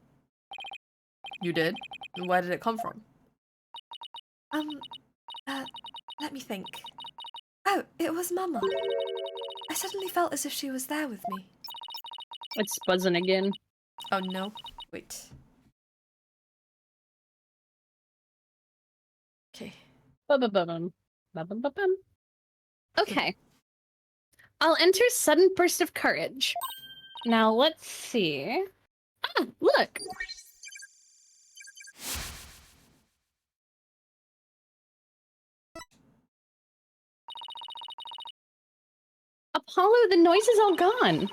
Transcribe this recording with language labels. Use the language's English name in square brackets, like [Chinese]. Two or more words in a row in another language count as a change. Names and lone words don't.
[English] You did? And where did it come from? Let me think. Oh, it was Mama. I suddenly felt as if she was there with me. It's buzzing again. Oh no. Wait. Okay. Ba-ba-ba-bum. Ba-ba-ba-bum. Okay. I'll enter sudden burst of courage. Now let's see. Ah, look. Apollo, the noise is all gone.